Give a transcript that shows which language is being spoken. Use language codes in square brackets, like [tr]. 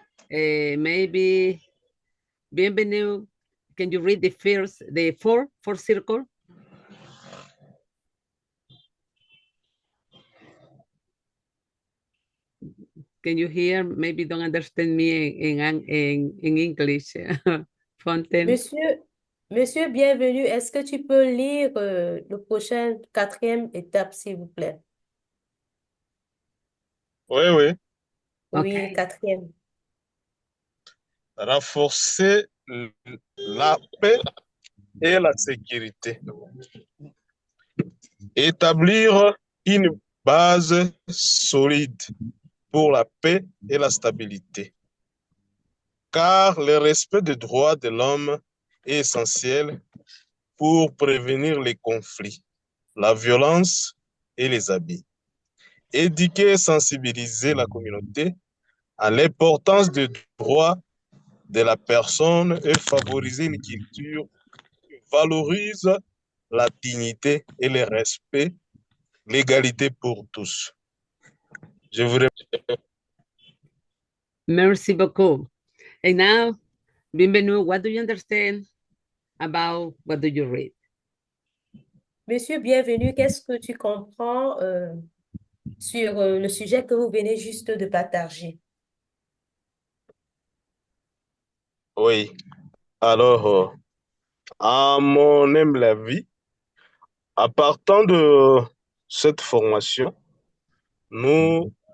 [en] Maybe, bienvenido. Can you read the fourth circle? Can you hear? Maybe don't understand me in English. Fontaine. [fr] Monsieur, bienvenue. Est-ce que tu peux lire le prochain quatrième étape, s'il vous plaît? Oui, oui. Oui, quatrième. Renforcer la paix et la sécurité. Établir une base solide pour la paix et la stabilité. Car le respect des droits de l'homme est essentiel pour prévenir les conflits, la violence et les abus. Éduquer et sensibiliser la communauté à l'importance des droits de la personne et favoriser une culture qui valorise la dignité et le respect, l'égalité pour tous. Je vous remercie. Merci beaucoup. [en] And now, bienvenido, what do you understand about what do you read? [fr] Monsieur, bienvenue. Qu'est-ce que tu comprends sur le sujet que vous venez juste de partager? Oui. Alors, à mon humble avis, à partir de cette formation, nous